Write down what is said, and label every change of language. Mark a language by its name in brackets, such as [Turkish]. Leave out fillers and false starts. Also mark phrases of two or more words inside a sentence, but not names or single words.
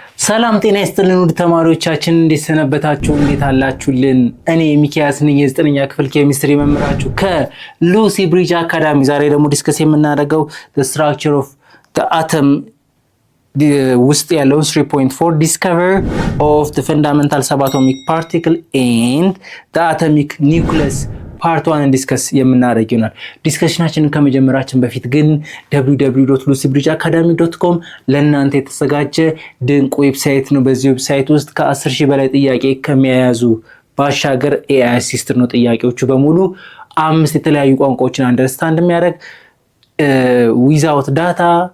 [Amharic] ሰላም ጤና ይስጥልን ውድ ተማሪዎቻችን እንዴት ሰነበታችሁ እንዴት አላችሁልን እኔ ሚኪያስ ነኝ የ9ኛ ክፍል ኬሚስትሪ መምህራችሁ ከሉሲ ብሪጅ አካዳሚ ዛሬ ደግሞ ዲስከስ የምናደርገው [English] the structure of the atom [Amharic] ውስጥ ያለውን [English] 3.4 discover of the fundamental subatomic particle and the atomic nucleus [Amharic] ፓርት 1 ዲስከስ የምናደርግ ይሆናል። ዲስከሽናችንን ከመጀመራችን በፊት ግን www.lucybridgeacademy.com ለእናንተ የተዘጋጀ ድንቅ ዌብሳይት ነው። በዚህ ዌብሳይት ውስጥ ከ10,000 በላይ ጥያቄ ከሚያያዙ ባሻገር [English] AI assist [Amharic] ነው። ጥያቄዎቹ በሙሉ 5 የተለያዩ ቋንቋዎችን አንደርስታንድ የሚያደርግ [English] without data